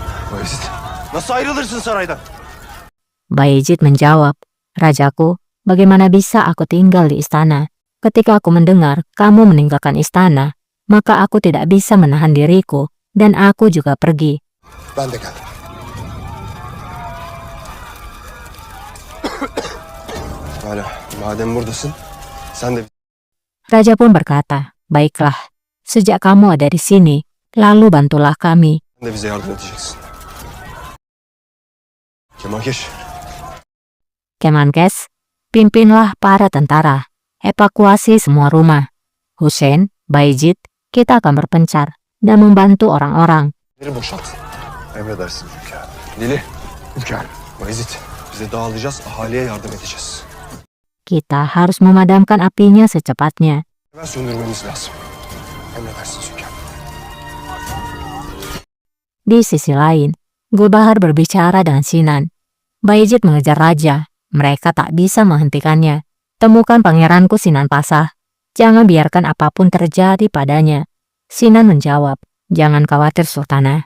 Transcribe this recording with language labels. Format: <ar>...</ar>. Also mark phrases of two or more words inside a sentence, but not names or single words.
<tr>Bayezid, nasıl ayrılırsın saraydan?</tr> <id>Bayezid menjawab, "Rajaku, bagaimana bisa aku tinggal di istana? Ketika aku mendengar kamu meninggalkan istana, maka aku tidak bisa menahan diriku dan aku juga pergi."</id> <tr>Ben de geldim. Hala, madem buradasın, sen de</tr> <id>Raja pun berkata, "Baiklah, sejak kamu ada di sini, lalu bantulah kami."</id> <tr>bize yardım edeceksin. Kemalkeş,</tr> <id>Kemenkes, pimpinlah para tentara, evakuasi semua rumah. Hussein, Bayezid, kita akan berpencar dan membantu orang-orang.</id> <tr>biri boşalt. Emredersin hünkârım. Dili, hünkârım. Bayezid, bize dağılacağız, ahaliye yardım edeceğiz.</tr> <id>Kita harus memadamkan apinya secepatnya.</id> <tr>Hemen söndürmemiz lazım. Emredersiniz hünkârım.</tr> <id>Di sisi lain, Gulbahar berbicara dengan Sinan. Bayezid mengejar raja. Mereka tak bisa menghentikannya. Temukan pangeranku Sinan Pasah. Jangan biarkan apapun terjadi padanya. Sinan menjawab, "Jangan khawatir Sultanah.</id>